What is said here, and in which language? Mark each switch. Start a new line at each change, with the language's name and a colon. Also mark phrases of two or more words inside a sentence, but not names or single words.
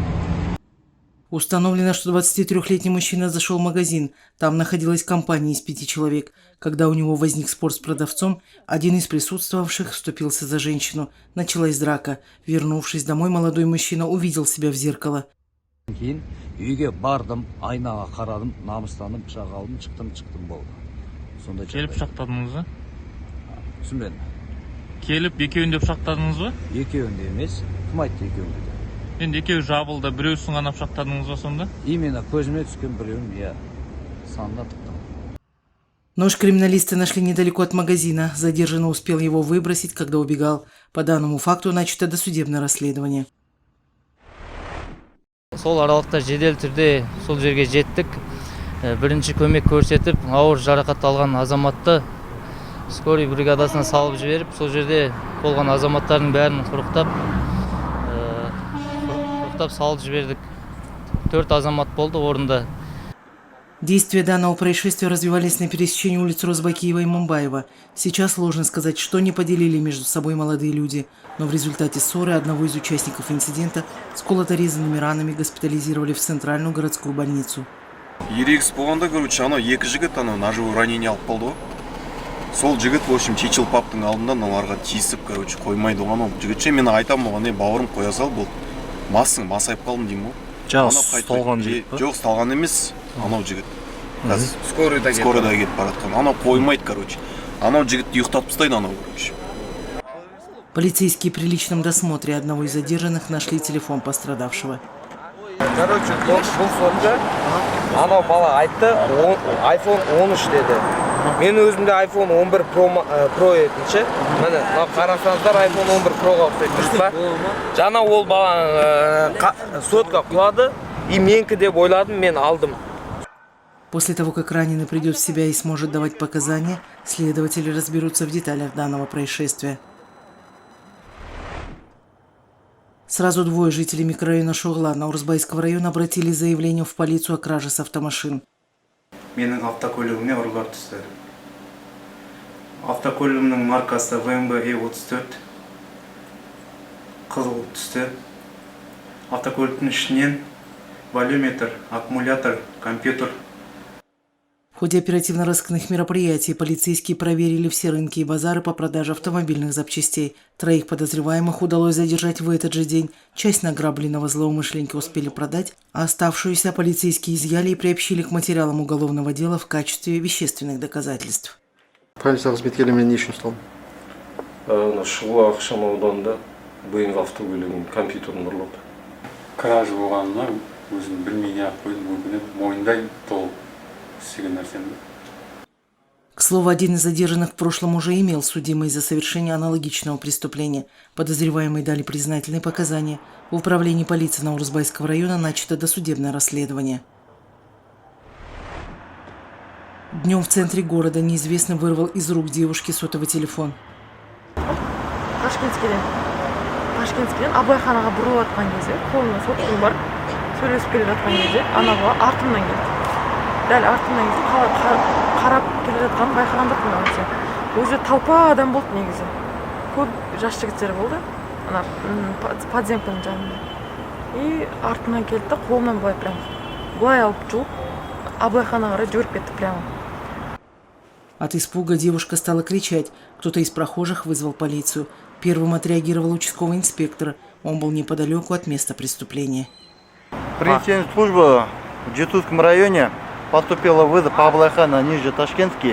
Russian: Установлено, что 23-летний мужчина зашел в магазин. Там находилась компания из 5 человек. Когда у него возник спор с продавцом, один из присутствовавших вступился за женщину. Началась драка. Вернувшись домой, молодой мужчина увидел себя в зеркало.
Kazakh: Үйге бардым, айнаға қарадым, намыстанып, пышақ алдым, шықтым болды. Сонда келіп пышақтадыңыз ба? Түсінбедім. Келіп екеуінде пышақтадыңыз ба? Екеуінде емес, кім айтты екеуінде де? Енді екеуі жабылды, біреусін ғана пышақтадыңыз ба сонда? Именно көзіме түскен біреуін, санына тықтым.
Russian: Нож криминалисты нашли недалеко от магазина. Задержанный успел его выбросить, когда убегал. По данному факту начато досудебное расследование.
Kazakh: Сол аралықта жедел түрде сол жерге жеттік. Бірінші көмек көрсетіп, ауыр жарақат алған азаматты скорый бригадасына салып жіберіп, сол жерде болған азаматтардың бәрін құрықтап салып жібердік. 4 азамат болды орында.
Russian: Действия данного происшествия развивались на пересечении улиц Розбакиева и Мумбаева. Сейчас сложно сказать, что не поделили между собой молодые люди, но в результате ссоры одного из участников инцидента с колото-резанными ранами госпитализировали в центральную городскую больницу.
Kazakh: Ерегіс болғанда, короче, анау екі жігіт
Russian: ножевое ранение
Kazakh: алып қалды ғой. Сол жігіт,
Russian: в общем,
Kazakh: чечилпаптың алдында оларға тиісіп, короче, қоймайды ғой. Анау жігітше мен айтамын оған, бауырым қоя сал, бұл масың, масайып қалдым деймін ғой. Сталған жігіт па? Жоқ, сталған емес, анау жігіт. Скорыйда кетіп баратқан. Анау қоймайды, короче. Анау жігітті ұйықтатып тастайды, анау, короче.
Russian: Полицейские при личном досмотре одного из задержанных нашли телефон пострадавшего.
Kazakh: Короче, бұл сонда анау бала айтты, iPhone 13 деді. Мен өзімде iPhone 11 Pro етінші. Міне, қарасаңыздар iPhone 11 Pro-ға ұқсайды ба? Жаңа ол бала сотқа құлады, и менікі деп ойладым, мен алдым.
Russian: После того, как раненый придет в себя и сможет давать показания, следователи разберутся в деталях данного происшествия. Сразу двое жителей микрорайона Шоғла Наурызбайского района обратились с заявлением в полицию о краже с автомашин.
Kazakh: Менің автокөлігіме ұрлап түсті. Автокөлігімнің маркасы ВМБ E34. Қызыл түсті. Автокөліктің ішінен валюметр, аккумулятор, компьютер.
Russian: В ходе оперативно-розыскных мероприятий полицейские проверили все рынки и базары по продаже автомобильных запчастей. 3 подозреваемых удалось задержать в этот же день. Часть награбленного злоумышленники успели продать, а оставшуюся полицейские изъяли и приобщили к материалам уголовного дела в качестве вещественных доказательств.
Kazakh: Полиция қызметкерлерімен не үшін ұсталды? Шұғыла ақшам ауданында бұйымғы автокөлігінің компьютерін ұрлап. Краж болғанына өзім білмей-ақ қойдым, өкініп мойындаймын толық.
Russian: К слову, один из задержанных в прошлом уже имел судимость за совершение аналогичного преступления. Подозреваемые дали признательные показания. В управлении полиции Наурызбайского района начато досудебное расследование. Днем в центре города неизвестный вырвал из рук девушки сотовый телефон.
Kazakh: Ташкентскіден Абайханаға бұрылып атқан кезде, қолына сотқын бар, сөйлесіп келе жатқан кезде, анауға артымнан келді. Дәл артымнан келіп, қарап келе жатқанын байқаған жоқпын онша. Өзі толпа адам болды негізі. Көп жас жігіттер болды, ана подземканың жанында. И артымнан келді, қолымнан былай алып жұлып, Абайханаға қарай жүгіріп кетті прямо.
Russian: От испуга девушка стала кричать. Кто-то из прохожих вызвал полицию. Первым отреагировал участковый инспектор. Он был неподалеку от места преступления. Пресс служба в Джетутском районе поступила вызов по Аблайхана ниже Ташкентский.